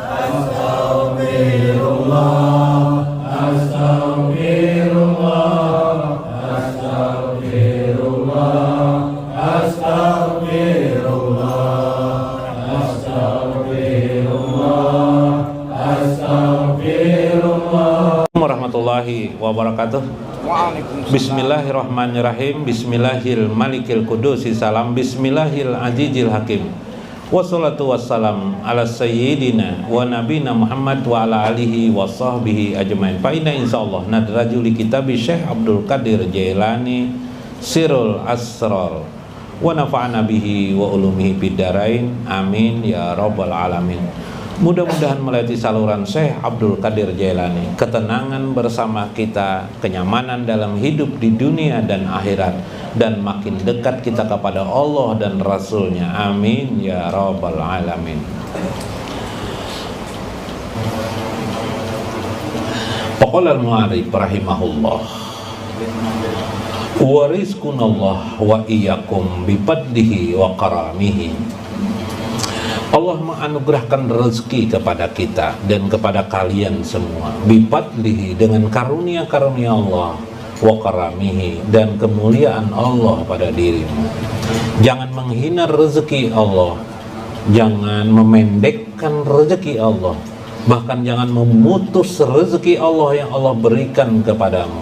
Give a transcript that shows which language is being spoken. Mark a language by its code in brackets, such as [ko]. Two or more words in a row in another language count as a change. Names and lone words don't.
[ar] أستغفر الله، أستغفر الله، أستغفر الله، أستغفر الله، أستغفر الله، أستغفر الله. ورحمة الله وبركاته. بسم الله الرحمن الرحيم. بسم الله الملك القدوس السلام. بسم الله العزيز الحكيم. والصلاة والسلام على سيدنا ونبينا محمد وعلى آله وصحبه أجمعين. فإنا إن شاء الله ندرج لكتاب Syekh Abdul Qadir Jailani Sirul Asrar ونفعنا به وبعلومه بالدارين. آمين يا رب العالمين. [id] Mudah-mudahan melalui saluran Syekh Abdul Qadir Jailani ketenangan bersama kita, kenyamanan dalam hidup di dunia dan akhirat, dan makin dekat kita kepada Allah dan Rasulnya. [ar] آمين يا رب العالمين. قال المعرف رحمه الله، ورزقنا الله وإياكم بفضله وكرمه. [id] Allah menganugerahkan rezeki kepada kita dan kepada kalian semua, bifadlihi, dengan karunia-karunia Allah, [ar] وكرمه, [id] dan kemuliaan Allah pada dirimu. Jangan menghina rezeki Allah, jangan memendekkan rezeki Allah, bahkan jangan memutus rezeki Allah yang Allah berikan kepadamu.